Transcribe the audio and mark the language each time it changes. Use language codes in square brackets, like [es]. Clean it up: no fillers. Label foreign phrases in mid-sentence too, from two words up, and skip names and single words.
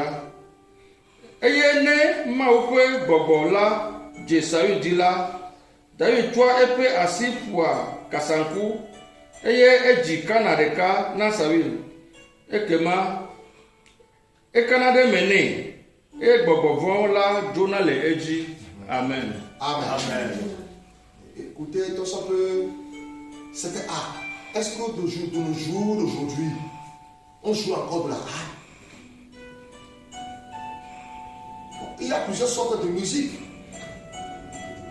[ee] Eye ne Mawu ƒe gbɔgbɔ la dze Saul dzi la, David tsɔa eƒe asi ƒoa kasaŋku eye edzi kana ɖeka na Saul. Ekema ekana ɖe me nɛ eye gbɔgbɔ vɔ la dzona le edzi. Amen. Amen. Amen. [fr] Écoutez, tout ça peut. C'était art. Est-ce que de nos jours d'aujourd'hui, on joue encore de la harpe? Bon, il y a plusieurs sortes de musique.